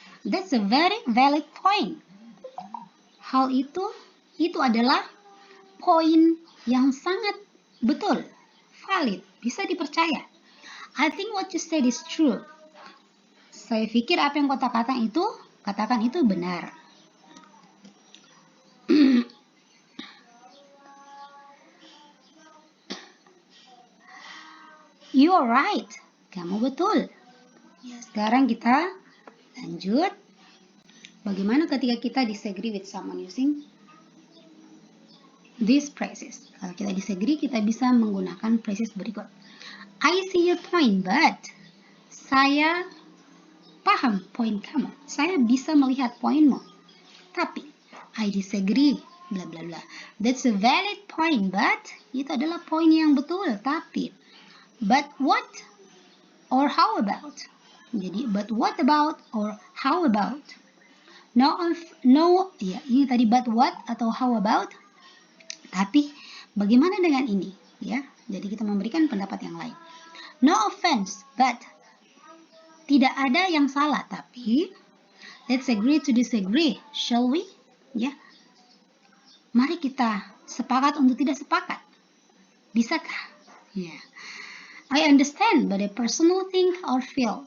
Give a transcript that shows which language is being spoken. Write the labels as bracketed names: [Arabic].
[English] That's a very valid point. [Indonesian] Hal itu adalah poin yang sangat betul, valid, bisa dipercaya. [English] I think what you said is true. [Indonesian] Saya pikir apa yang kau katakan itu benar. [English] You are right. [Indonesian] Kamu betul. Ya, sekarang kita lanjut. Bagaimana ketika kita [English] disagree with someone using these phrases? [Indonesian] Kalau kita disagree, kita bisa menggunakan phrases berikut. [English] I see your point, but [Indonesian] saya paham poin kamu. Saya bisa melihat poinmu. [English] Tapi I disagree, bla bla bla. That's a valid point, but [Indonesian] itu adalah poin yang betul. [English] Tapi but what or how about? Jadi but what about or how about? No, ya, ini tadi but what atau how about. [Indonesian] Tapi bagaimana dengan ini? Ya, jadi kita memberikan pendapat yang lain. [English] No offense, but [Indonesian] tidak ada yang salah. [English] Tapi let's agree to disagree, shall we? [Indonesian] Ya, mari kita sepakat untuk tidak sepakat. Bisakah? Ya. [English] I understand, but I personally think or feel.